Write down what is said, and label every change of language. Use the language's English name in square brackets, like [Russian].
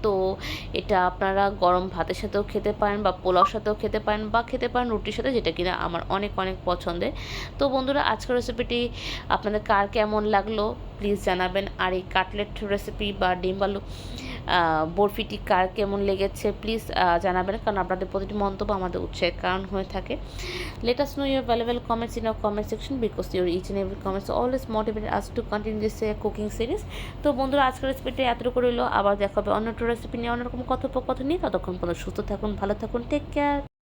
[Bangla] তো এটা আপনারা গরম ভাতের সাথেও খেতে পারেন, বা পোলাওর সাথেও খেতে পারেন, বা খেতে পারেন রুটির সাথে, যেটা কিনা আমার অনেক পছন্দের। তো বন্ধুরা, আজকের রেসিপিটি আপনাদের কার কেমন লাগলো প্লিজ জানাবেন। আর এই কাটলেট রেসিপি বা ডিম্বালু বরফিটি কার কেমন লেগেছে প্লিজ জানাবেন, কারণ আপনাদের প্রতিটি মন্তব্য আমাদের উৎসাহের কারণ হয়ে থাকে। [English] Let us know your valuable comments in our comment section, because your each and every comments always motivate us to continue this cooking series. [Bangla] তো বন্ধুরা, আজকের রেসিপিটা এতটুকু রইলো। আবার দেখা হবে অন্য একটা রেসিপি নিয়ে, অন্যরকম কথোপকথন নিয়ে। ততক্ষণ পর্যন্ত সুস্থ থাকুন, ভালো থাকুন, টেক কেয়ার।